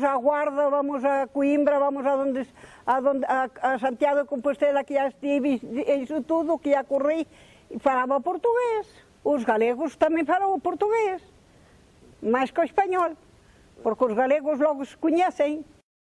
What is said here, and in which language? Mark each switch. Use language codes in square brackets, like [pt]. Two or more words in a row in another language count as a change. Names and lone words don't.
[pt] a Guarda, vamos a Coimbra, vamos a Santiago de Compostela, que já estive, isso tudo, que já corri, falava portugués. [gl] Os galegos tamén falavam portugués, máis que o español, porque os galegos logo se coñecen.